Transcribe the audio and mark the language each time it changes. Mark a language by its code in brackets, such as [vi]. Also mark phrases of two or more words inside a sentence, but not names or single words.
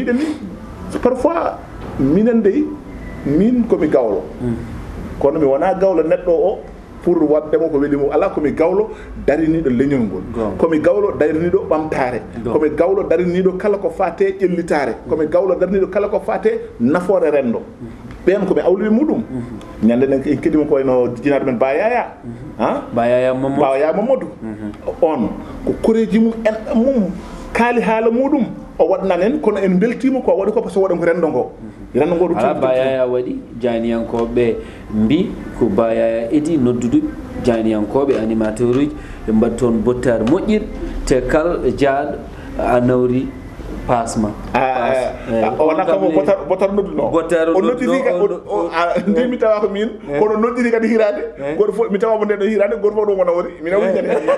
[ff] mbiɗen ni parfois minen dey min komi gawlo kono mi wona gawlo neɗɗo o pour waddemo ko welimo ala komi gawlo dariniɗo leñol ngol komi gawlo dariniɗo ɓamtare komi gawlo dariniɗo kala ko fate ƴellitare komi gawlo dariniɗo kala ko fate nafoore rendo ɓen komi awliɓe muɗum ñande nen en keɗima ko wayno jinaɗo men bayaya mamadou on ko koreji mum en mum kaali haala muɗum o waɗnan en kono en beltima ko waɗi ko [fr] par ce que [ff] waɗan ko rendo ngo rendo ngo ala bayaya waɗi janiyankoɓe mbi ko bayaya idi noddudu janiyankoɓe animateur uji ɓe mbaɗi toon bottare moƴƴir te kal jaaɗo a nawri pasma wona kamo botar nodduno o noddiri ndimi tawa ko min kono noddiri kadi hirade goto fof mi tawamo ndeɗo hirade goto fof ɗum wona wori min awri kadi